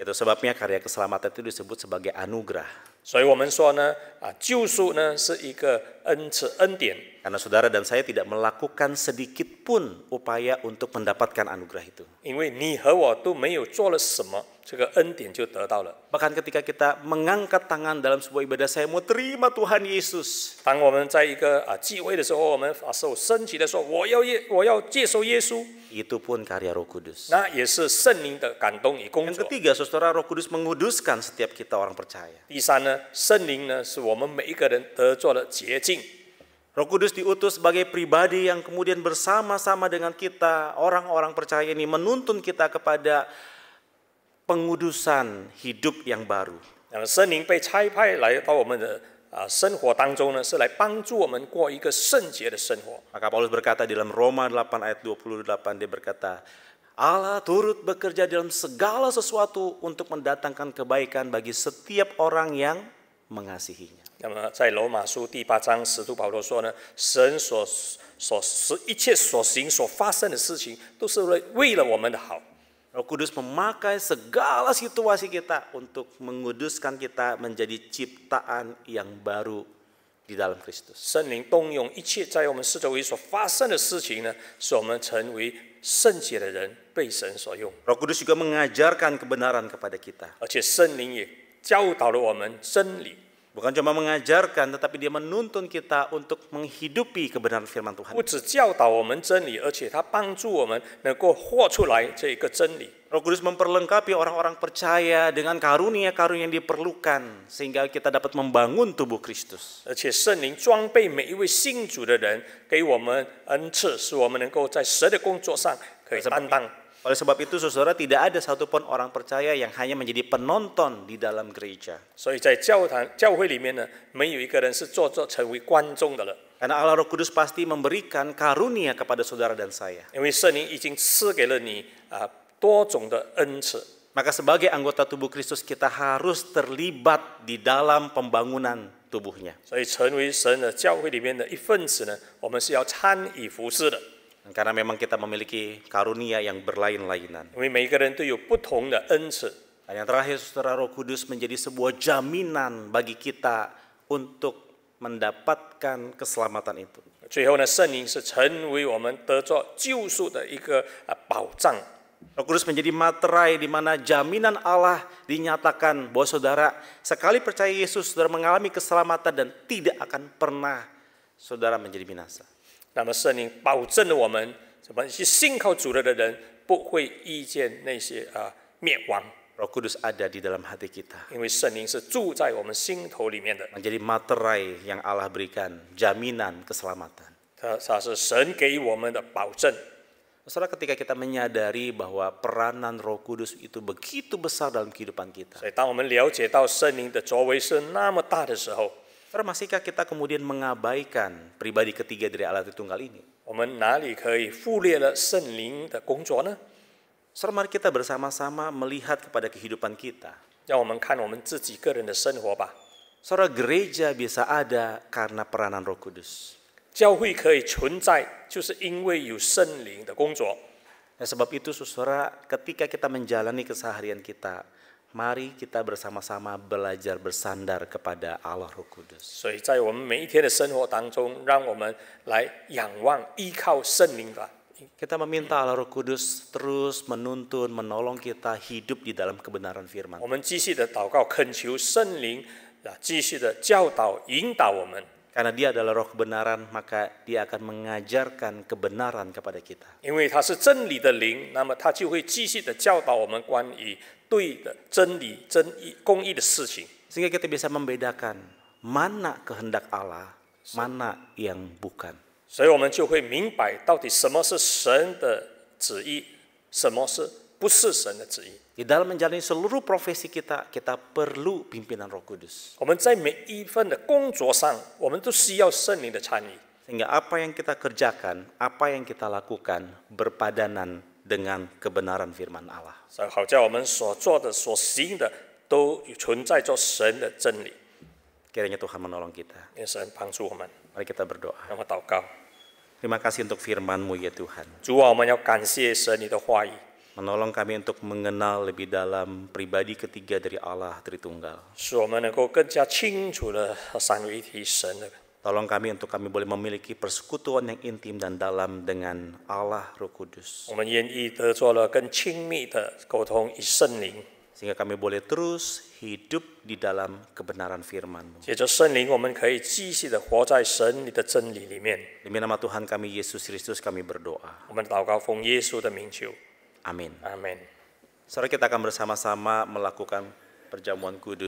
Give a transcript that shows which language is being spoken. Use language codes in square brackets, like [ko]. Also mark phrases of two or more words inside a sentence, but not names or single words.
[id] Itu sebabnya karya keselamatan itu disebut sebagai anugerah. [zh] 所以我们说呢，救赎呢是一个恩典。 [id] Karena saudara dan saya tidak melakukan sedikit pun upaya untuk mendapatkan anugerah itu. [zh] 因为你和我都没有做了什么，这个恩典就得到了。 [id] Bahkan ketika kita mengangkat tangan dalam sebuah ibadah, saya mau terima Tuhan Yesus. [zh] 当我们在一个聚会的时候，我们手升起的说，我要接受耶稣， [id] Itu pun karya Roh Kudus. [zh] 那也是圣灵的感动与工 [id] Yang [zh] 作。 [id] ketiga, saudara, Roh Kudus menguduskan setiap kita orang percaya. [zh] 第三呢，圣灵呢是我们每一个人得做的洁净。 [id] Roh Kudus diutus sebagai pribadi yang kemudian bersama-sama dengan kita, orang-orang percaya ini, menuntun kita kepada pengudusan hidup yang baru. [zh] 那么圣灵被差派来到我们的生活当中呢，是来帮助我们过一个圣洁的生活。 [id] Maka Paulus berkata di dalam Roma 8 ayat 28, dia berkata, Allah turut bekerja dalam segala sesuatu untuk mendatangkan kebaikan bagi setiap orang yang mengasihinya. [zh] 那么在罗马书第8章，使徒保罗说呢，神一切所行所发生的事情，都是为了我们的好。 [id] Roh Kudus memakai segala situasi kita untuk menguduskan kita menjadi ciptaan yang baru di dalam Kristus. [zh] 圣灵动用一切在我们四周围所发生的事情呢，使我们成为圣洁的人，被神所用。 [id] Roh Kudus juga mengajarkan kebenaran kepada kita. [zh] 而且圣灵也教导了我们真理。 [id] Bukan cuma mengajarkan, tetapi dia menuntun kita untuk menghidupi kebenaran firman Tuhan. [zh] 不只教导我们真理，而且他帮助我们能够活出来这个真理。 [id] Roh Kudus memperlengkapi orang-orang percaya dengan karunia-karunia yang diperlukan sehingga kita dapat membangun tubuh Kristus. [zh] 而且圣灵装备每一位信主的人，给我们恩赐，使我们能够在神的工作上可以担当。 [id] Oleh sebab itu, saudara, tidak ada satupun orang percaya yang hanya menjadi penonton di dalam gereja. [zh] 所以在教会里面呢，没有一个人是成为观众的了。 [id] Karena Allah Roh Kudus pasti memberikan karunia kepada saudara dan saya. [zh] 因为圣灵已经赐给了你多种的恩赐。 [id] Maka sebagai anggota tubuh Kristus kita harus terlibat di dalam pembangunan tubuhnya. [zh] 所以成为神的教会里面的一份子呢，我们是要参与服侍的。 [id] Karena memang kita memiliki karunia yang berlain-lainan. [zh] 因为每一个人都有不同的恩赐。 [id] Dan yang terakhir, saudara, Roh Kudus menjadi sebuah jaminan bagi kita untuk mendapatkan keselamatan itu. [zh] 最后呢，圣灵是成为我们得着救赎的一个保障。 [id] Roh Kudus menjadi materai di mana jaminan Allah dinyatakan bahwa saudara sekali percaya Yesus, saudara mengalami keselamatan dan tidak akan pernah saudara menjadi binasa. [zh] 那么圣灵保证了我们，什么是信靠主的人不会遇见那些灭亡。 [id] Roh Kudus ada di dalam hati kita. [zh] 因为圣灵是住在我们心头里面的， [id] Menjadi materai yang Allah berikan, jaminan keselamatan. [zh] 它是神给我们的保证。 [id] Saudara, ketika kita menyadari bahwa peranan Roh Kudus itu begitu besar dalam kehidupan kita, [zh] 所以当我们了解到圣灵的作为是那么大的时候， [id] saudara, masihkah kita kemudian mengabaikan pribadi ketiga dari Allah Tritunggal ini? [zh] 我们哪里可以忽略了圣灵的工作呢？ [id] Saudara, mari kita bersama-sama melihat kepada kehidupan kita. [zh] 让我们看我们自己个人的生活吧。 [id] Saudara, gereja bisa ada karena peranan Roh Kudus. [zh] 教会可以存在，就是因为有圣灵的工作。 [id] Sebab itu saudara, ketika kita menjalani keseharian kita, mari kita bersama-sama belajar bersandar kepada Allah Roh Kudus. [zh] 所以在我们每一天的生活当中，让我们来仰望、依靠圣灵吧。 [id] Kita meminta Allah Roh Kudus terus menuntun, menolong kita hidup di dalam kebenaran firman. [zh] 我们继续的祷告，恳求圣灵继续的教导、引导我们。 [id] Karena dia adalah roh kebenaran, maka dia akan mengajarkan kebenaran kepada kita. [zh] 因为他是真理的灵，那么他就会继续的教导我们关于对的真理、真义、公义的事情。 [id] Sehingga kita bisa membedakan mana kehendak Allah, mana yang bukan. [zh] 所以我们就会明白到底什么是神的旨意，什么是不是神的旨意。 [id] Di dalam menjalani seluruh profesi kita, kita perlu pimpinan Roh Kudus. [zh] 我们在每一份的工作上，我们都需要圣灵的参与。 [id] Sehingga apa yang kita kerjakan, apa yang kita lakukan berpadanan dengan kebenaran firman Allah. [zh] 所以好叫我们所做的、所行的都存在着神的真理。 [id] Kiranya Tuhan menolong kita. [zh] 愿神帮助我们。 [id] Mari kita berdoa. [zh] 让我祷告， [id] Terima kasih untuk firman-Mu ya Tuhan. [zh] 主啊，我们要感谢神你的话语， [id] Menolong kami untuk mengenal lebih dalam pribadi ketiga dari Allah Tritunggal. [zh] 使我们能够更加清楚的三位一体神的。 [id] Tolong kami untuk kami boleh memiliki persekutuan yang intim dan dalam dengan Allah Roh Kudus. [zh] 我们愿意得做了更亲密的沟通与圣灵， [id] Sehingga kami boleh terus hidup di dalam kebenaran firman-Mu. [zh] 借着圣灵，我们可以继续的活在神你的真理里面。 [id] Demi nama Tuhan kami Yesus Kristus kami berdoa. [zh] 我们祷告奉耶稣的名求， [id] Amin. [zh] 阿门。 [id] Saudara, kita akan bersama-sama melakukan perjamuan kudus.